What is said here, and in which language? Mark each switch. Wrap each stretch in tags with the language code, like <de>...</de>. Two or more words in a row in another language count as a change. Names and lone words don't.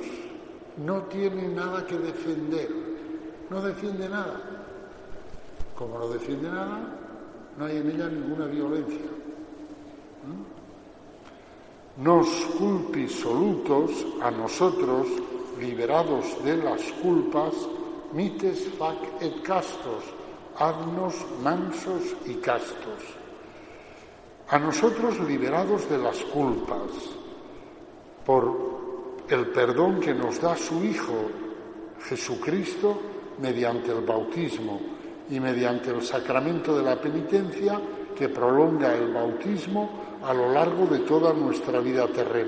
<es>No tiene nada que defender, no defiende nada. Como no defiende nada, no hay en ella ninguna violencia.</es> <la>Nos culpis solutos,</la> <es>a nosotros, liberados de las culpas,</es> <la>mites fac et castos,</la> <es>haznos mansos y castos. A nosotros liberados de las culpas, por el perdón que nos da su Hijo Jesucristo mediante el bautismo y mediante el sacramento de la penitencia que prolonga el bautismo a lo largo de toda nuestra vida terrena.</es>